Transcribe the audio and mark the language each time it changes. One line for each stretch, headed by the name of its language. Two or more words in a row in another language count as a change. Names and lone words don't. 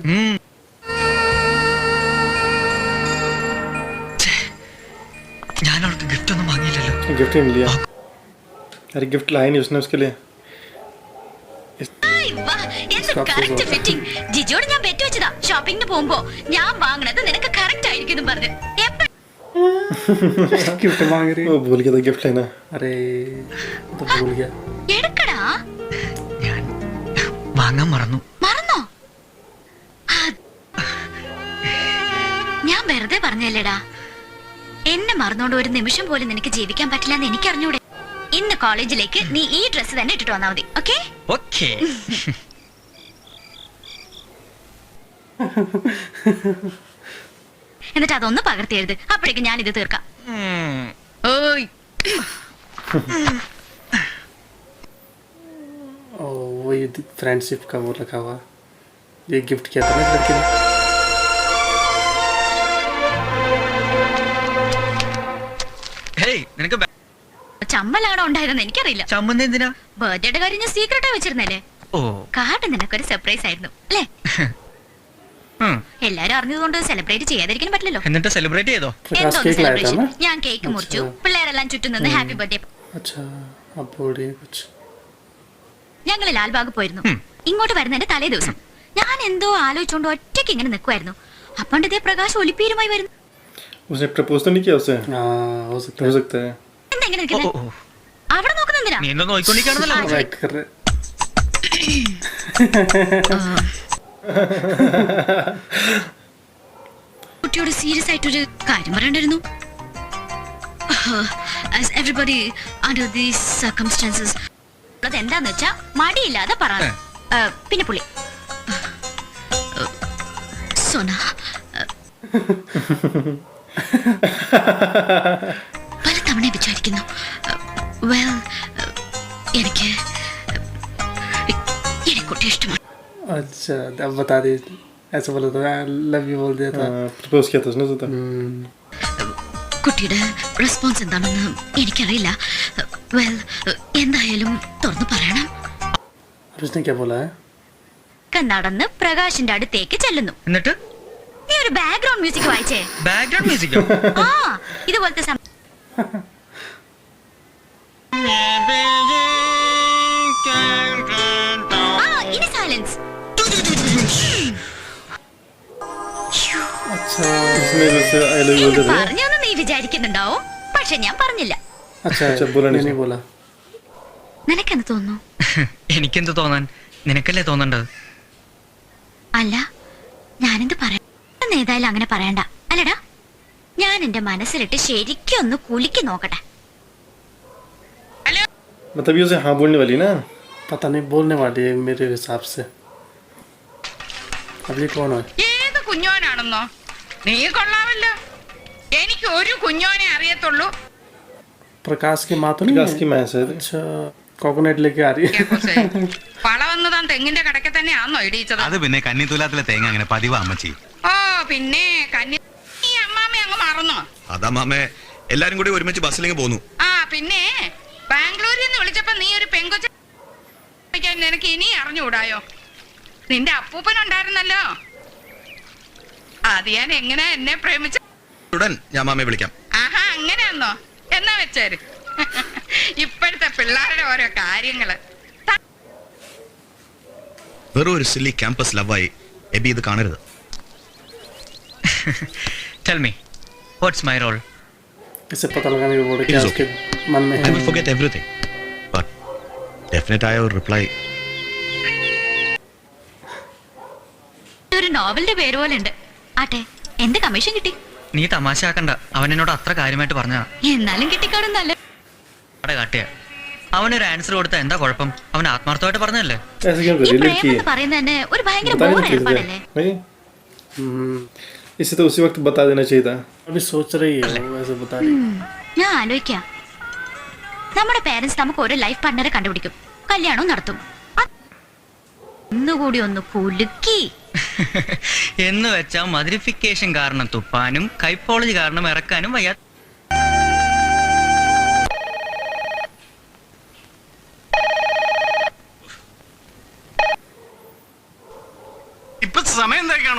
Malayalam: ഞാൻ അവൾക്ക് ഗിഫ്റ്റ് ഒന്നും വാങ്ങിയില്ലല്ലോ.
Hindi: गिफ्ट नहीं लिया. अरे गिफ्ट लाया नहीं उसने उसके लिए.
Malayalam: ജിജോട് ഞാൻ ബെറ്റ് വെച്ചതാ. ഷോപ്പിംഗിന് പോകുമ്പോ ഞാൻ വാങ്ങണത് നിനക്ക് കറക്റ്റ് ആയിരിക്കും പറഞ്ഞു.
Hindi: गिफ्ट मांग रही. वो भूल गया था गिफ्ट लेना. अरे तो भूल गया.
Malayalam: എടുക്കടാ. ഞാൻ വാങ്ങാൻ മറന്നു. മറന്നോ? ഞാൻ വെറുതെ പറഞ്ഞല്ലേടാ. എന്നെ മറന്നോണ്ട് ഒരു നിമിഷം പോലും നിനക്ക് ജീവിക്കാൻ പറ്റില്ല എന്ന് എനിക്കറിഞ്ഞൂടെ. ഇന്ന് കോളേജിലേക്ക് നീ ഈ ഡ്രസ് തന്നെ ഇട്ടിട്ട് വന്നാ മതി. ഓക്കേ ഓക്കേ. എന്നിട്ട് അതൊന്ന് പകർത്തി എഴുത്. അപ്പോഴേക്കും ഞാൻ ഇത് തീർക്കാം. ഓയ്
Hindi: वो ये फ्रेंडशिप का वो रखा हुआ. ये गिफ्ट किया था ना लड़के ने.
Malayalam: ഹേയ്, നിനക്ക് ചമ്മലാണോ ഉണ്ടായതെന്ന് എനിക്കറിയില്ല. ചമ്മന്തി എന്തിനാ? ബർത്ത്ഡേയുടെ കാര്യം ഞാൻ സീക്രട്ടാ വെച്ചിരുന്നല്ലേ. ഓ, കാർഡ് നിനക്കൊരു സർപ്രൈസ് ആയിരുന്നു അല്ലേ? എല്ലാരും അറിഞ്ഞതുകൊണ്ട് സെലിബ്രേറ്റ് ചെയ്യാതിരിക്കാൻ പറ്റില്ലല്ലോ. എന്നിട്ട് സെലിബ്രേറ്റ് ചെയ്തോ? എന്തോന്ന് സെലിബ്രേഷൻ? ഞാൻ കേക്ക് മുറിച്ചു. പിള്ളേരെല്ലാം ചുറ്റും നിന്ന്
English: Happy birthday.
Hindi: अच्छा अब बोलिए कुछ.
Malayalam: ഞങ്ങൾ ലാൽബാഗ് പോയിരുന്നു. ഇങ്ങോട്ട് വരുന്നതിന്റെ തലേ ദിവസം ഞാൻ എന്തോ ആലോചിച്ചുകൊണ്ട് ഒറ്റയ്ക്ക് ഇങ്ങനെ നിൽക്കുമായിരുന്നു. അപ്പണ്ട് ഇതേ പ്രകാശ് ഒലിപ്പീരുമായി വരുന്നു.
Hindi: उसने प्रपोज तो नहीं किया उसे. हाँ हो सकता है.
Malayalam: എന്തെങ്ങനെ നിൽക്കുന്നത്? അവിടെ നോക്കുന്നെന്തിനാ? നീ എന്തോ നോയിക്കൊണ്ടിരിക്കുകയാണെന്നല്ലോ. കുട്ടിയോട് സീരിയസ് ആയിട്ടൊരു കാര്യം പറയണ്ടായിരുന്നു.
English: As everybody under these circumstances,
Malayalam: അതെന്താന്ന് വെച്ചാ മടിയില്ലാതെ പറ. പിന്നെ പുള്ളി സോന പലതവണ വിചാരിക്കുന്നു. വെൽ, എനിക്ക് കുട്ടി ഇഷ്ടമാണ്.
Hindi: अच्छा अब बता दी ऐसा बोला था
English: love you
Hindi: बोल दिया था प्रपोज किया था उसने तो
Malayalam: കുട്ടിയുടെ റെസ്പോൺസ് എന്താണെന്ന് എനിക്കറിയില്ല. വെൽ, എന്തായാലും തുറന്നു പറയണം.
Hindi: अब उसने क्या बोला है
Malayalam: നടന്ന് പ്രകാശിന്റെ അടുത്തേക്ക് ചെല്ലുന്നു. എന്നിട്ട് നീ ഒരു
English: background music
Malayalam: വായിച്ചേ.
English: background musico?
Malayalam: ആ, ഇതുപോലത്തെ ഇനി സൈലൻസ്.
Hindi: अच्छा उसने जैसे
English: I love you
Hindi: बोल दिया
Malayalam: പറഞ്ഞൊന്നും നീ വിചാരിക്കുന്നുണ്ടാവും, പക്ഷെ ഞാൻ പറഞ്ഞില്ല.
Hindi: अच्छा अच्छा, बोला नहीं। नहीं बोला
Malayalam: നിനക്കെന്ത് തോന്നുന്നു? എനിക്കെന്ത് തോന്നാൻ, നിനക്കല്ലേ തോന്നേണ്ടത്. അല്ല, ഞാനെന്ത് പറയാം? ഏതായാലും അങ്ങനെ പറയണ്ട അല്ലടാ. ഞാൻ എന്റെ മനസ്സിലിട്ട് ശരിക്കും ഒന്ന് കുലുക്കി നോക്കട്ടെ.
Hindi: मतलब ये उसे हाँ बोलने वाली ना पता नहीं बोलने वाली है मेरे हिसाब से अब ये कौन है
Malayalam: ഏത് കുഞ്ഞോനാണെന്നോ? നീ കൊള്ളാമല്ലോ. എനിക്ക് ഒരു കുഞ്ഞോനെ അറിയത്തുള്ളൂ.
Hindi: प्रकाश की माँ तो नहीं विकास की है? माँ शायद अच्छा कोकोनट लेके आ रही है
Malayalam: പള വന്ന് താൻ തെങ്ങിന്റെ കടക്കെ തന്നെയാണോ ഇടിയിച്ചത്? അത് പിന്നെ കന്നിത്തൂലാത്തിലെ തേങ്ങ അങ്ങനെ പതിവാ അമ്മച്ചി. ഓ പിന്നെ കന്നി ഈ അമ്മാമ്മ അങ്ങ് മറന്നോ? അതാ മാമേ എല്ലാരും കൂടി ഒരുമിച്ച് ബസ്സിലേക്ക് പോന്നു. ആ പിന്നെ ബാംഗ്ലൂരിൽ നിന്ന് വിളിച്ചപ്പോ നീ ഒരു പെങ്കൊച്ച നിനക്ക് ഇനി അറിഞ്ഞുകൂടായോ? നിന്റെ അപ്പൂപ്പനുണ്ടായിരുന്നല്ലോ. അത് ഞാൻ എങ്ങനെ എന്നെ പ്രേമിച്ച ഉടൻ ഞാൻ മാമയെ വിളിക്കാം. ആഹാ, അങ്ങനെയാന്നോ? എന്നാ വെച്ചേര്. ഇപ്പോഴത്തെ പിള്ളേരുടെ ഓരോ കാര്യങ്ങള്. വെറും ഒരു
English: silly campus lovayi
Malayalam: എബി ഇത് കാണരുത്.
English: Tell me, what's my role?
Hindi: इसे पता लगाने के बोल रहे क्या
English: It is
Hindi: उसके मन में
English: I
Hindi: है
English: will forget everything. But definitely I will reply.
Malayalam: ഒരു നോവലിന്റെ പേര് പോലെ ഉണ്ട്. ആട്ടെ, എന്ത് കമ്മീഷൻ കിട്ടി? നീ തമാശയാക്കണ്ട, അവൻ എന്നോട് അത്ര കാര്യമായിട്ട് പറഞ്ഞാ. എന്നാലും കിട്ടിക്കാണുന്നല്ലേ. അവിടെ കാട്ടിയ അവനൊരു ആൻസർ കൊടുത്ത എന്താ കുഴപ്പം? അവൻ ആത്മാർത്ഥമായിട്ട് പറഞ്ഞല്ലേ.
Hindi: ऐसे क्यों
Malayalam: ഈ
Hindi: कर रही
Malayalam: പ്രേമം
Hindi: लड़की
Malayalam: എന്ന് പറയുന്നത് തന്നെ ഒരു ഭയങ്കര
Hindi: बता
Malayalam: ബോർ
Hindi: नहीं चाहिए
Malayalam: ഏർപ്പാടല്ലേ?
Hindi: नहीं इसे तो उसी वक्त बता देना चाहिए था अभी सोच रही है वो ऐसे बता रही
Malayalam: ഞാൻ ആലോചിക്കാം. നമ്മുടെ പേരൻസ് നമുക്ക് ഒരു
English: life partnere
Malayalam: കണ്ടുപിടിക്കും, കല്യാണവും നടത്തും. ഒന്നുകൂടി ഒന്ന് കുലുക്കി. എന്ന് വെച്ചാ മദിരിഫിക്കേഷൻ കാരണം തുപ്പാനും കൈപ്പോളജി കാരണം ഇറക്കാനും വയ്യ. ഇപ്പൊ സമയം എന്തായി കാണും?